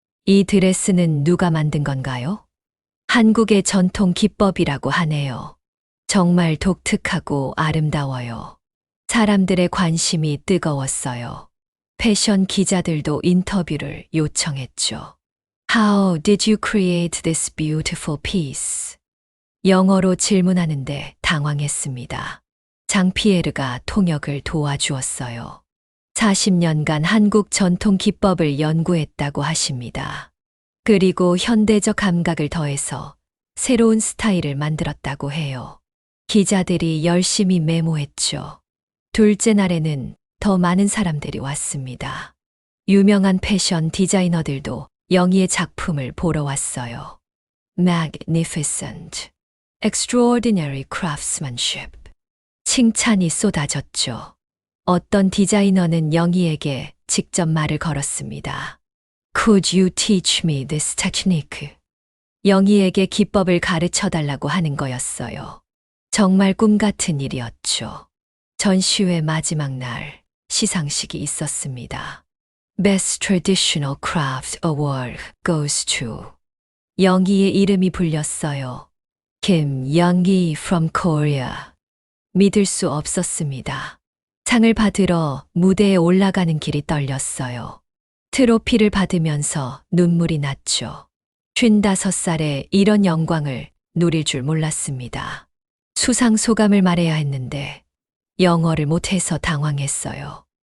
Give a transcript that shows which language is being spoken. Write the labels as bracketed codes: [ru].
[ko] 이 드레스는 누가 만든 건가요? 한국의 전통 기법이라고 하네요. 정말 독특하고 아름다워요. 사람들의 관심이 뜨거웠어요. 패션 기자들도 인터뷰를 요청했죠. [en] How did you create this beautiful piece? [ko] 영어로 질문하는데 당황했습니다. 장피에르가 통역을 도와주었어요. 40년간 한국 전통 기법을 연구했다고 하십니다. 그리고 현대적 감각을 더해서 새로운 스타일을 만들었다고 해요. 기자들이 열심히 메모했죠. 둘째 날에는 더 많은 사람들이 왔습니다. 유명한 패션 디자이너들도 영희의 작품을 보러 왔어요. [en] Magnificent, extraordinary craftsmanship. [ko] 칭찬이 쏟아졌죠. 어떤 디자이너는 영희에게 직접 말을 걸었습니다. [en] Could you teach me this technique? [ko] 영희에게 기법을 가르쳐 달라고 하는 거였어요. 정말 꿈 같은 일이었죠. 전시회 마지막 날 시상식이 있었습니다. [en] Best Traditional Craft Award goes to [ko] 영희의 이름이 불렸어요. [en] 김영희 from Korea. [ko] 믿을 수 없었습니다. 상을 받으러 무대에 올라가는 길이 떨렸어요. 트로피를 받으면서 눈물이 났죠. 55살에 이런 영광을 누릴 줄 몰랐습니다. 수상 소감을 말해야 했는데 영어를 못해서 당황했어요.